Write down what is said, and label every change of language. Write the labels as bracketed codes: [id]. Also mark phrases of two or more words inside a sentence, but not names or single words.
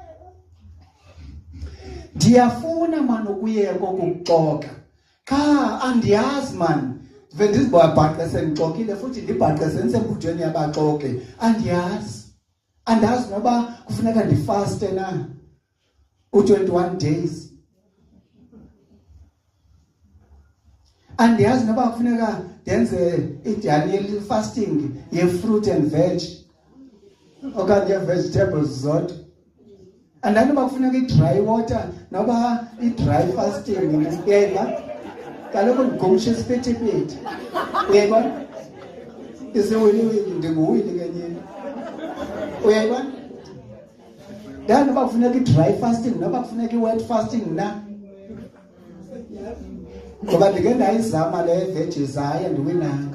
[xh] Ndiyafuna man ukuyeka ukuxoka qha andiyazi man, ndive ndizibhabhaqa sendixokile futhi ndibhaqe sensembudweni yabaxoke, andiyazi. Andazi noba kufuneka ndifaste na u-21 days. Andiyazi noba kufuneka ndenze i-Daniel fasting ye- [en] fruit and veg [xh] okanye ye-vegetables zodwa. Andani noba kufuneka i-dry water noba i-dry fasting. Uyayibona? Kaloku ndigumsha isipithiphithi. Uyayibona? Isiwiliwili ndinguwili kenyini. Uyayibona? Ndani noba kufuneka i-dry fasting noba kufuneka i-wet fasting na. Ngoba ndike ndayizama le veggies hayi andiwinanga.